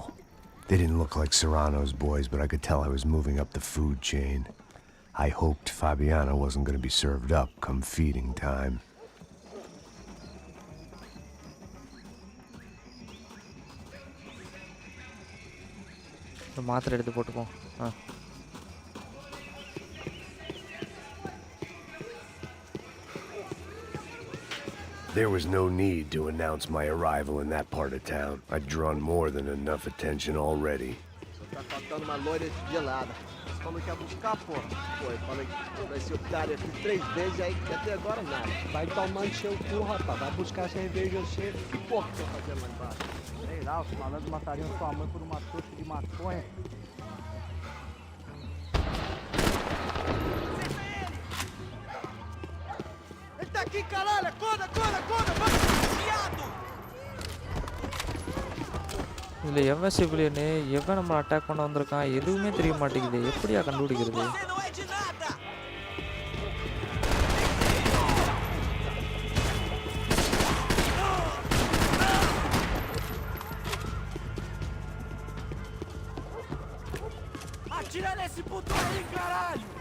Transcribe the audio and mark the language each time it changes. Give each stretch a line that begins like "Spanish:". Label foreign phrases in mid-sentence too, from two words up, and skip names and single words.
English: They didn't look like Serrano's boys, but I could tell I was moving up the food chain. I hoped Fabiana wasn't going to be served up come feeding time.
Tamil: மாத்திரை எடுத்து போட்டுப்போம்.
English: There was no need to announce my arrival in that part of town. I'd drawn more than enough attention already.
Portuguese: Tá faltando uma loira gelada. Como quer buscar, porra? Pô, eu falei que vai ser otário aqui 3 vezes aí, até agora nada. Vai tomar encher o cu, rapaz. Vai buscar cerveja você. Que porra que tá fazendo lá embaixo? Sei lá, os malandros matariam sua mãe por uma trouxa de maconha. Ele tá aqui, caralho! Acorda, acorda, acorda! Vamos, viado!
Tamil: இதில் எவன் சிவிலியனு, எவன் நம்ம அட்டாக் பண்ண வந்திருக்கான் எதுவுமே தெரிய மாட்டேங்குது. எப்படியா கண்டுபிடிக்கிறது?
Portuguese: Atira nesse puto aí, caralho!